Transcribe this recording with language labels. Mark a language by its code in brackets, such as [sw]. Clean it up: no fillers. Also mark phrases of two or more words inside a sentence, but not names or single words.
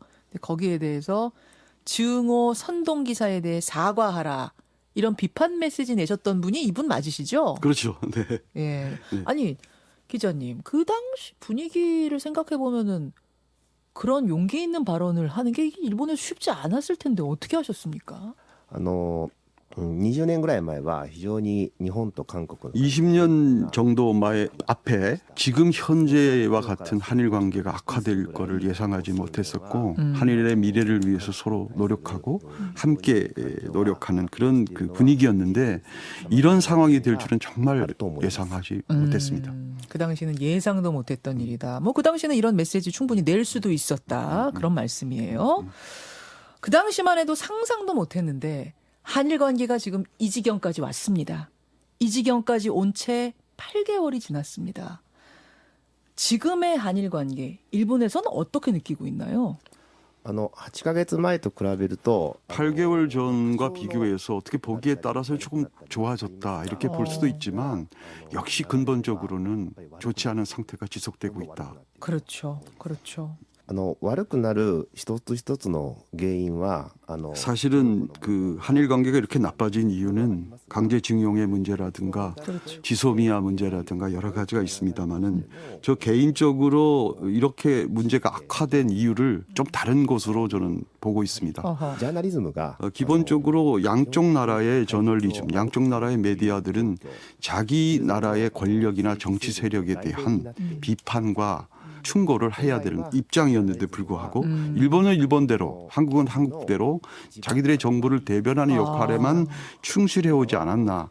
[ko] 근데 거기에 대해서 증오 선동 기사에 대해 사과하라. 이런 비판 메시지 내셨던 분이 이분 맞으시죠? 그렇죠. 네. 예. 네. 아니, 기자님, 그 당시 분위기를 생각해 보면은 그런 용기 있는 발언을 하는 게 일본에 쉽지 않았을 텐데 어떻게 하셨습니까? [ja] 20 年ぐらい前は非常に日本と韓国の [ko] 20년 정도 앞에 지금 현재와 같은 한일 관계가 악화될 거를 예상하지 못했었고 한일의 미래를 위해서 서로 노력하고 함께 노력하는 그런 그 분위기였는데 이런 상황이 될 줄은 정말 예상하지 못했습니다. 그 당시는 예상도 못했던 일이다. 뭐 그 당시는 이런 메시지 충분히 낼 수도 있었다. 그런 말씀이에요. 그 당시만 해도 상상도 못했는데 한일 관계가 지금 이 지경까지 왔습니다. 이 지경까지 온 채 8개월이 지났습니다. 지금의 한일 관계, 일본에서는 어떻게 느끼고 있나요? [ja] 8 ヶ月前と比べると [ko] 8개월 전과 비교해서 어떻게 보기에 따라서 조금 좋아졌다 이렇게 볼 수도 있지만 역시 근본적으로는 좋지 않은 상태가 지속되고 있다. 그렇죠. 그렇죠. [ja] 悪くなる一つ一つの原因は [ko] 사실은 그 한일 관계가 이렇게 나빠진 이유는 강제징용의 문제라든가 그렇죠. 지소미아 문제라든가 여러 가지가 있습니다만은 저 개인적으로 이렇게 문제가 악화된 이유를 좀 다른 것으로 저는 보고 있습니다. [ja] ジャーナリズムが [ko] 기본적으로 양쪽 나라의 저널리즘, 양쪽 나라의 메디아들은 자기 나라의 권력이나 정치 세력에 대한 비판과 충고를 해야 되는 입장이었는데 불구하고 일본은 일본대로 한국은 한국대로 자기들의 정부를 대변하는 역할에만 충실해오지 않았나.